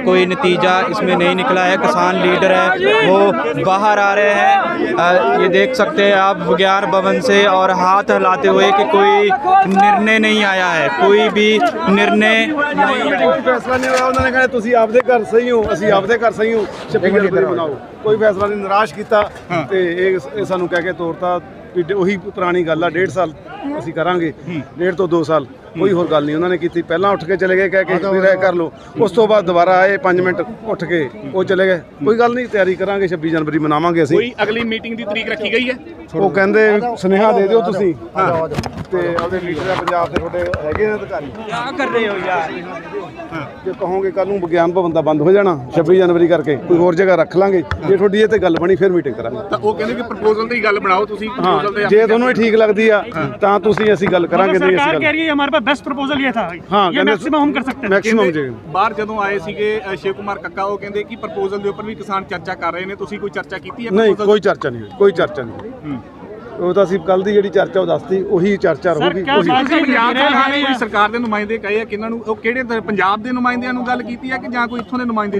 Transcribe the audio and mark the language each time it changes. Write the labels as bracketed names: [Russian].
[Hindi] कोई नतीजा इसमें नहीं निकला है। किसान लीडर है वो बाहर आ रहे हैं, ये देख सकते हैं आप विज्ञान भवन से, और हाथ हिलाते हुए कि कोई निर्णय नहीं आया है, कोई भी निर्णय नहीं है। [Punjabi] कोई फैसला नहीं होया। [Hindi] उन्होंने कहा [Punjabi] तुसीं आपदे घर सही हो, असीं आपदे घर सही हो, 26 जनवरी मनाओ। कोई फैसला नहीं, निराश किया ते ये सानू कह के तोड़ता भी ਉਹੀ ਪੁਰਾਣੀ ਗੱਲ ਆ। 1.5 ਸਾਲ ਅਸੀਂ ਕਰਾਂਗੇ, 1.5 ਤੋਂ 2 ਸਾਲ ਕੋਈ ਹੋਰ ਗੱਲ ਨਹੀਂ ਉਹਨਾਂ ਨੇ ਕੀਤੀ। ਪਹਿਲਾਂ ਉੱਠ ਕੇ ਚਲੇ ਗਏ ਕਹਿ ਕੇ ਵੀ ਰਹਿ ਕਰ ਲਓ, ਉਸ ਤੋਂ ਬਾਅਦ ਦੁਬਾਰਾ ਆਏ 5 ਮਿੰਟ ਉੱਠ ਕੇ ਉਹ ਚਲੇ ਗਏ। ਕੋਈ ਗੱਲ ਨਹੀਂ, ਤਿਆਰੀ ਕਰਾਂਗੇ, 26 ਜਨਵਰੀ ਮਨਾਵਾਂਗੇ ਅਸੀਂ। ਕੋਈ ਅਗਲੀ ਮੀਟਿੰਗ ਦੀ ਤਰੀਕ ਰੱਖੀ ਗਈ ਹੈ? ਉਹ ਕਹਿੰਦੇ ਸੁਨੇਹਾ ਦੇ ਦਿਓ ਤੁਸੀਂ ਤੇ ਆਪਦੇ ਲੀਡਰ ਆ ਪੰਜਾਬ ਦੇ ਤੁਹਾਡੇ ਹੈਗੇ ਨੇ ਅਧਿਕਾਰੀ, ਕੀ ਕਰ ਰਹੇ ਹੋ ਯਾਰ? ਜੇ ਕਹੋਗੇ ਕੱਲ ਨੂੰ ਵਿਗਿਆਨ ਭਵਨ ਦਾ ਬੰਦ ਹੋ ਜਾਣਾ 26 ਜਨਵਰੀ ਕਰਕੇ, ਕੋਈ ਹੋਰ ਜਗ੍ਹਾ ਰੱਖ ਲਾਂਗੇ। ਜੇ ਤੁਹਾਡੀ ਇਹ ਤੇ ਗੱਲ ਬਣੀ ਫਿਰ ਮੀਟਿੰਗ ਕਰਾਂਗੇ। ਤਾਂ ਉਹ ਕਹਿੰਦੇ ਕਿ ਪ੍ਰਪੋਜ਼ਲ ਦੀ ਗੱਲ ਬਣਾਓ ਤੁਸੀਂ। ਜੇ ਤੁਹਾਨੂੰ ਠੀਕ ਲੱਗਦੀ ਆ ਤਾਂ ਤੁਸੀਂ ਅਸੀਂ ਗੱਲ ਕਰਾਂਗੇ। ਨਹੀਂ ਅਸੀਂ [Hindi] कह रही है हमारे पास बेस्ट प्रपोजल ये था, हाँ, ये मैक्सिमम हम कर सकते हैं। [Punjabi] ਮੈਕਸਿਮਮ ਜੇ ਬਾਹਰ ਜਦੋਂ ਆਏ ਸੀਗੇ ਸ਼ਿਵ ਕੁਮਾਰ ਕੱਕਾ, ਉਹ ਕਹਿੰਦੇ ਕਿ ਪ੍ਰਪੋਜ਼ਲ ਦੇ ਉੱਪਰ ਵੀ ਕਿਸਾਨ ਚਰਚਾ ਕਰ ਰਹੇ ਨੇ। ਤੁਸੀਂ ਕੋਈ ਚਰਚਾ ਕੀਤੀ ਹੈ? ਨਹੀਂ, ਕੋਈ ਚਰਚਾ ਨਹੀਂ ਹੋਈ, ਕੋਈ ਚਰਚਾ ਨਹੀਂ। ਉਹ ਤਾਂ ਅਸੀਂ ਕੱਲ ਦੀ ਜਿਹੜੀ ਚਰਚਾ ਉਹ ਦੱਸਤੀ, ਉਹੀ ਚਰਚਾ ਰਹੂਗੀ। [Hindi] ਕਿਆ [Punjabi] ਉਹੀ [Hindi] ਬਾਤ [Punjabi] ਪੰਜਾਬ ਦੇ ਕੋਈ ਸਰਕਾਰ ਦੇ ਨੁਮਾਇੰਦੇ ਕਹੇ ਆ ਕਿ ਇਹਨਾਂ ਨੂੰ, ਉਹ ਕਿਹੜੇ ਪੰਜਾਬ ਦੇ ਨੁਮਾਇੰਦਿਆਂ ਨੂੰ ਗੱਲ ਕੀਤੀ ਹੈ ਕਿ ਜਾਂ ਕੋਈ ਇੱਥੋਂ ਦੇ ਨੁਮਾਇੰਦੇ?